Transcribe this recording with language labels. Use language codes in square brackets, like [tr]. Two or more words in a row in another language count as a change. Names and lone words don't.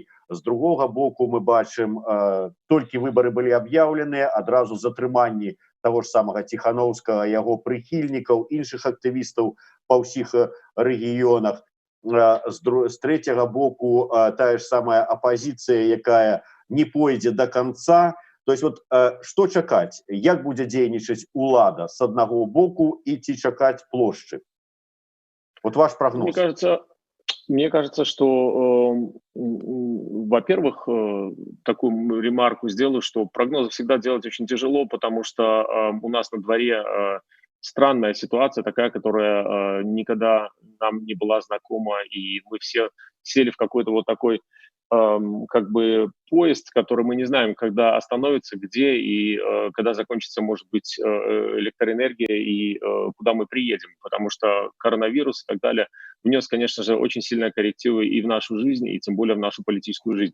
[be] З другога боку мы бачым, толькі выбары былі аб'яўленыя, адразу затрыманні таго ж самага Ціхановскага, яго прыхільнікаў, іншых актывістаў па ўсіх рэгіёнах. З трэцяга боку тая ж самая апозіцыя, якая не пойдзе [ru] до конца. То есть вот [be] што чакаць? Як будзе дзейнічаць улада з аднаго боку і ці чакаць плошчы? [ru] Вот ваш прогноз. Мне кажется, что, во-первых, такую ремарку сделаю, что прогнозы всегда делать очень тяжело, потому что у нас на дворе странная ситуация, такая, которая никогда нам не была знакома, и мы все сели в какой-то вот такой как бы поезд, который мы не знаем, когда остановится, где и когда закончится, может быть, электроэнергия и куда мы приедем, потому что коронавирус и так далее внес, конечно же, очень сильные коррективы и в нашу жизнь, и тем более в нашу политическую жизнь.